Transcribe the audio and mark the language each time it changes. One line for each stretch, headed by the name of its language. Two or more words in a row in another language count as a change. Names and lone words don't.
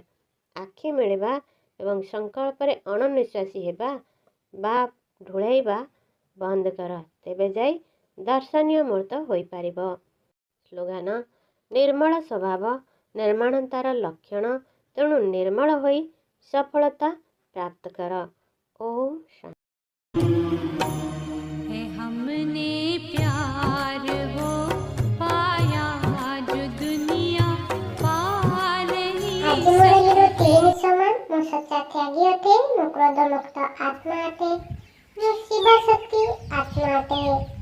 Odia: ଆଖି ମିଳିବା ଏବଂ ସଂକଳ୍ପରେ ଅଣନିଶ୍ୱାସୀ ହେବା ବା ଢୁଳାଇବା ବନ୍ଦ କର, ତେବେ ଯାଇ ଦର୍ଶନୀୟ ମୂର୍ତ୍ତ ହୋଇପାରିବ। ସ୍ଲୋଗାନ: ନିର୍ମଳ ସ୍ୱଭାବ ନିର୍ମାଣତାର ଲକ୍ଷଣ, ତେଣୁ ନିର୍ମଳ ହୋଇ ସଫଳତା ପ୍ରାପ୍ତ କର। ଓମ୍
Hindi: है हमने प्यार वो पाया जो दुनिया पा नहीं
Odia: ଆଜି ମୋର ହିରୋ ତିନି ସମାନ। ମୁଁ ସଚ୍ଚା ତ୍ୟାଗୀ ଅଟେ, ମୁଁ କ୍ରୋଧ ମୁକ୍ତ ଆତ୍ମା ଅଟେ, ମୁଁ ଶିବ ଶକ୍ତି ଆତ୍ମା ଅଟେ।